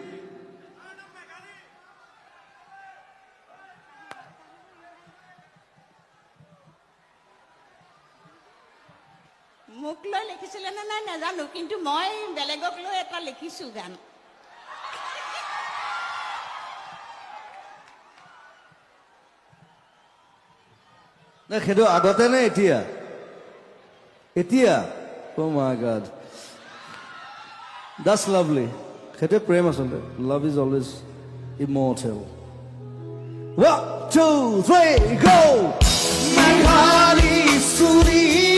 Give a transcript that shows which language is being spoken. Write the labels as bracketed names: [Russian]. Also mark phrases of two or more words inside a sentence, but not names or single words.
[Assamese] মোক লৈ লিখিছিলে নে নাই নাজানো কিন্তু মই বেলেগক লৈ এটা লিখিছো গান না সেইটো আগতে নে এতিয়া এতিয়া [English] oh my god that's lovely [Assamese] সেইটো প্ৰেম আচলতে [English] love is always immortal [Assamese] 1 2 3 go মেঘালী চুলি